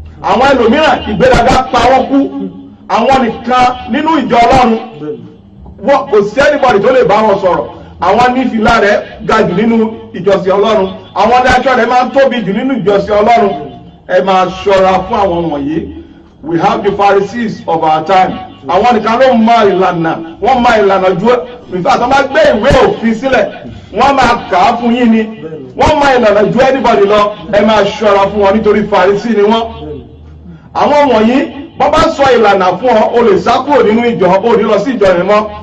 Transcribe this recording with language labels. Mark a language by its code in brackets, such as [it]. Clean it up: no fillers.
[yo] àwọn ẹlòmíràn ìgbéraga pa wọ́n kú, àwọn nìkan nínú ìjọ Ọlọ́run, kò sí [en] anybody [yo] tó lè bá wọn sọ̀rọ̀, àwọn ní fìlà rẹ̀ ga jù nínú ìjọsìn Ọlọ́run, àwọn dájọ́ rẹ̀ máa ń tóbi jù nínú ìjọsìn Ọlọ́run. ẹ máa ṣọ́ra fún àwọn wọ̀nyí. [en] We have the Pharisees of our time. [yo] àwọn nìkan ló mọ ìlànà, wọ́n mọ ìlànà ju ìfẹ́ àtọ́ bá gbé ìwé òfin sílẹ̀ wọ́n máa kà á fún yín ni, wọ́n mọ ìlànà ju [en] anybody [yo] lọ. ẹ máa ṣọ́ra fún wọn nítorí Pharisee ni wọ́n. àwọn wọ̀nyí wọ́n bá sọ ìlànà fún ọ, o lè sá kúrò nínú ìjọ, o ní lọ sí ìjọ yẹn mọ́.